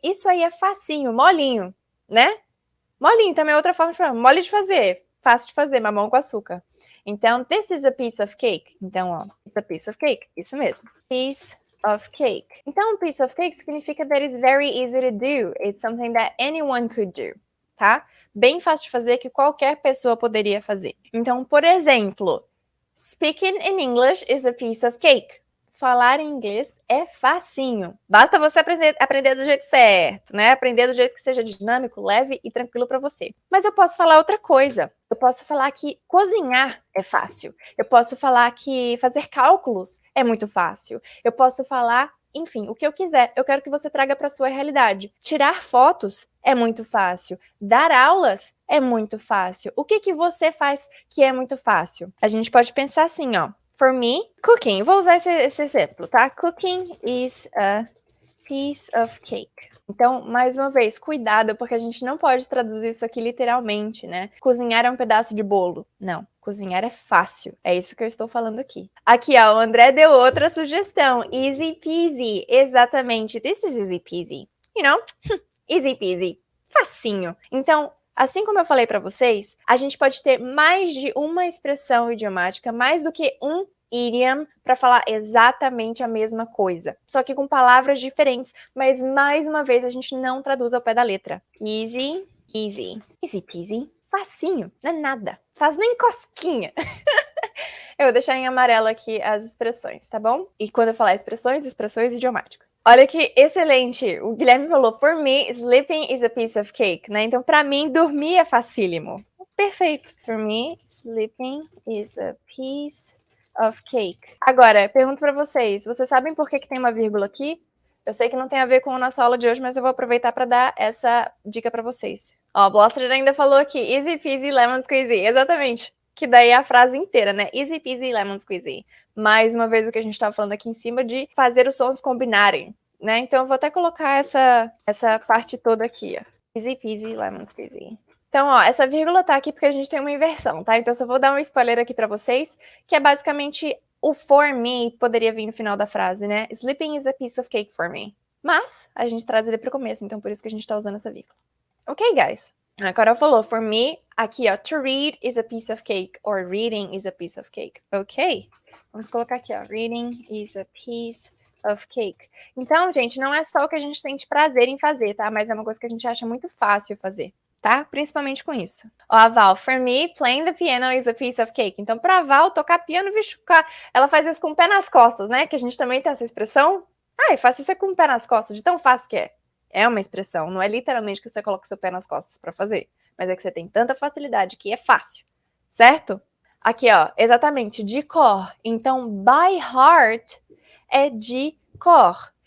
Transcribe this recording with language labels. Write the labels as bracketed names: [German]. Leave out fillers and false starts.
[Portuguese] Isso aí é facinho, molinho, né? Molinho também é outra forma de falar. Mole de fazer, fácil de fazer, mamão com açúcar. [English] Então, this is a piece of cake. Então, ó, it's a piece of cake. [Portuguese] Isso mesmo. [English] Piece of cake. Então, piece of cake significa that it's very easy to do. It's something that anyone could do, tá? [Portuguese] Bem fácil de fazer que qualquer pessoa poderia fazer. Então, por exemplo, [English] speaking in English is a piece of cake. [Portuguese] Falar em inglês é facinho. Basta você aprender do jeito certo, né? Aprender do jeito que seja dinâmico, leve e tranquilo para você. Mas eu posso falar outra coisa. Eu posso falar que cozinhar é fácil. Eu posso falar que fazer cálculos é muito fácil. Eu posso falar, enfim, o que eu quiser. Eu quero que você traga para sua realidade. Tirar fotos é muito fácil. Dar aulas é muito fácil. O que você faz que é muito fácil? A gente pode pensar assim, ó. [English] For me, cooking. [Portuguese] Vou usar esse exemplo, tá? [English] Cooking is a piece of cake. [Portuguese] Então, mais uma vez, cuidado, porque a gente não pode traduzir isso aqui literalmente, né? Cozinhar é um pedaço de bolo. Não, cozinhar é fácil. É isso que eu estou falando aqui. Aqui, ó, o André deu outra sugestão. [English] Easy peasy. Exatamente. This is easy peasy. You know? Easy peasy. Facinho. [Portuguese] Então, assim como eu falei para vocês, a gente pode ter mais de uma expressão idiomática, mais do que um idiom para falar exatamente a mesma coisa, só que com palavras diferentes, mas mais uma vez a gente não traduz ao pé da letra. [English] Easy, easy, easy peasy, [Portuguese] facinho, não é nada, faz nem cosquinha. Eu vou deixar em amarelo aqui as expressões, tá bom? E quando eu falar expressões, expressões idiomáticas. Olha que excelente! O Guilherme falou, [English] for me, sleeping is a piece of cake, né? [Portuguese] Então, pra mim, dormir é facílimo. Perfeito. [English] For me, sleeping is a piece of cake. [Portuguese] Agora, pergunto pra vocês sabem por que tem uma vírgula aqui? Eu sei que não tem a ver com a nossa aula de hoje, mas eu vou aproveitar para dar essa dica pra vocês. Ó, Bloster ainda falou aqui, [English] easy peasy lemon squeezy. [Portuguese] Exatamente. Que daí é a frase inteira, né? [English] Easy peasy lemon squeezy. [Portuguese] Mais uma vez o que a gente estava falando aqui em cima de fazer os sons combinarem, né? Então eu vou até colocar essa parte toda aqui, ó. [English] Easy peasy lemon squeezy. [Portuguese] Então, ó, essa vírgula tá aqui porque a gente tem uma inversão, tá? Então eu só vou dar um spoiler aqui pra vocês, que é basicamente o [English] for me [Portuguese] poderia vir no final da frase, né? Sleeping is a piece of cake [English] for me. [Portuguese] Mas a gente traz ele pro começo, então por isso que a gente tá usando essa vírgula. [English] Ok, guys? A Carol falou, for me, [Portuguese] aqui ó, [English] to read is a piece of cake, or reading is a piece of cake. Ok? [Portuguese] Vamos colocar aqui ó, [English] reading is a piece of cake. [Portuguese] Então, gente, não é só o que a gente sente prazer em fazer, tá? Mas é uma coisa que a gente acha muito fácil fazer, tá? Principalmente com isso. [English] Ó, a Val, for me, playing the piano is a piece of cake. [Portuguese] Então, pra Val, tocar piano, bicho, ela faz isso com o pé nas costas, né? Que a gente também tem essa expressão. Ah, eu faço isso com o pé nas costas, de tão fácil que é. É uma expressão, não é literalmente que você coloca o seu pé nas costas para fazer, mas é que você tem tanta facilidade que é fácil, certo? Aqui, ó, exatamente, de cor. Então, [English] by heart [Portuguese] é de cor.